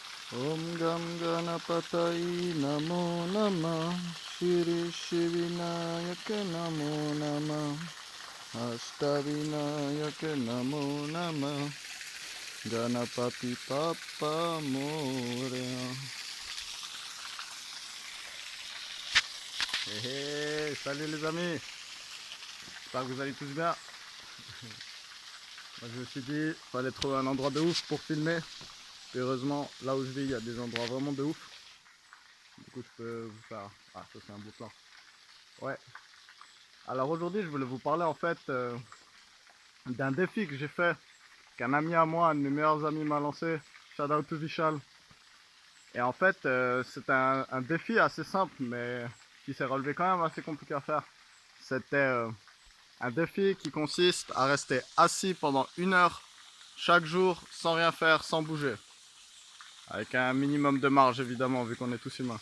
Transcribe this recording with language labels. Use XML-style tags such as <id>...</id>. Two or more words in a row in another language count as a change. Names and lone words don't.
<sa>Om Gam Ganapataye Namo Namah Shri Shivinayaka Namo Namah Ashtavinayaka Namo Namah Ganapati Papa Moria.</sa> <fr>Hey, salut les amis, j'espère que vous allez tous bien. Moi, je me suis dit, fallait trouver un endroit de ouf pour filmer. Et heureusement, là où je vis, il y a des endroits vraiment de ouf. Du coup, je peux vous faire... Ah, ça c'est un beau plan. Ouais. Alors aujourd'hui, je voulais vous parler en fait d'un défi que j'ai fait, qu'un ami à moi, un de mes meilleurs amis m'a lancé.</fr> <en>Shout out to Vishal.</en> <fr>Et en fait, c'est un défi assez simple, mais qui s'est relevé quand même assez compliqué à faire. C'était un défi qui consiste à rester assis pendant 1 heure chaque jour, sans rien faire, sans bouger. Avec un minimum de marge évidemment, vu qu'on est tous humains.</fr>